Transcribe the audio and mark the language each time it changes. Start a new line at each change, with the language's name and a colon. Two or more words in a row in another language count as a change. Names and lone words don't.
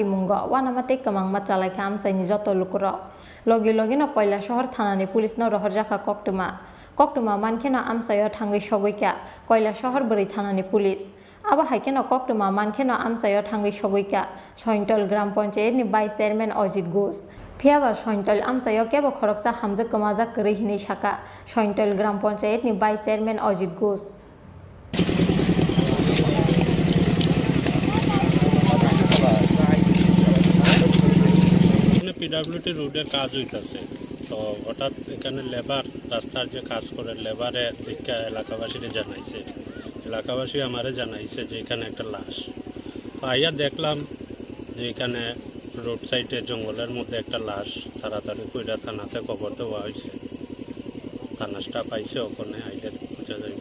Kok Borok: mungo wanamate kamangma chalaikha amsaini joto lukuro logi no Koilashahar thanani police no rohorjaka koktuma mankheno amsayo thangai sogoika Koilashahar bori thanani police aba haikeno koktuma mankheno amsayo thangai sogoika sointol gram panchayat ni
English: vice chairman
Kok Borok: Ajit Ghosh Phiaba sointol amsayo kebo khoroksa hamjak kamajak kri hini saka sointol gram panchayat ni
English: vice chairman
Kok Borok: Ajit Ghosh
Bangla: পিডব্লিউডি রোডের কাজ হইতাছে তো হঠাৎ এখানে লেবার রাস্তার যে কাজ করে লেবারে দেখে এলাকাবাসীরা জানাইছে এলাকাবাসী আমারে জানাইছে যে এখানে একটা লাশ তো আইয়া দেখলাম যে এখানে
English: road side
Bangla: জঙ্গলের মধ্যে একটা লাশ তাড়াতাড়ি কইরা থানাতে খবর দেওয়া হয়েছে থানা স্টাফ আইছে ওখানে আইলে বোঝা যাইব